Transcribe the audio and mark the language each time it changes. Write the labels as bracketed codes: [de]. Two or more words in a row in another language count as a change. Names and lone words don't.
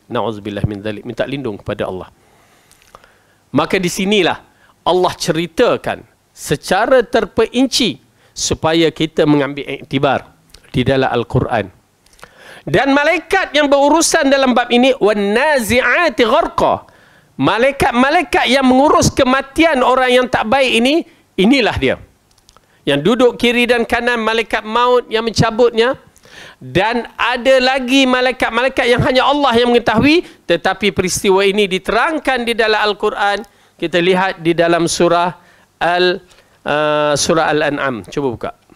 [ar] نعوذ بالله من ذلك. [ms] Minta lindung kepada Allah. Maka di sinilah Allah ceritakan secara terperinci supaya kita mengambil iktibar di dalam Al-Quran. Dan malaikat yang berurusan dalam bab ini, [ar] والنازعات غرقا. [ms] Malaikat-malaikat yang mengurus kematian orang yang tak baik ini, inilah dia. Yang duduk kiri dan kanan malaikat maut yang mencabutnya. Dan ada lagi malaikat-malaikat yang hanya Allah yang mengetahui, tetapi peristiwa ini diterangkan di dalam Al-Quran. Kita lihat di dalam surah Al-An'am. Cuba buka.